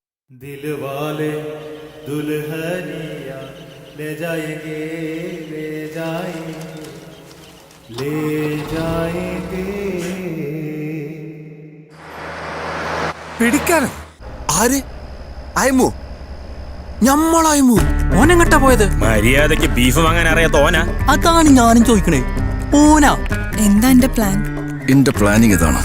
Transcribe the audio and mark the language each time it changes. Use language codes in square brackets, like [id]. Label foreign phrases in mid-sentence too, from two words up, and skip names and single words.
[hi] दिलवाले दुल्हनिया ले जाएंगे ले जाएंगे ले जाएंगे [ml] പിടിക്കാനോ? ആര്? അയമു? ഞമ്മളായ്മു ഓനെങ്ങട്ടാ പോയത്? മര്യാദക്ക് ബീഫ് വാങ്ങാൻ അറിയാത്ത ഓനാ? അതാണ് ഞാനും ചോദിക്കണേ. ഓനാ? എന്താ എന്റെ പ്ലാൻ? എന്റെ പ്ലാനിങ് ഇതാണ്.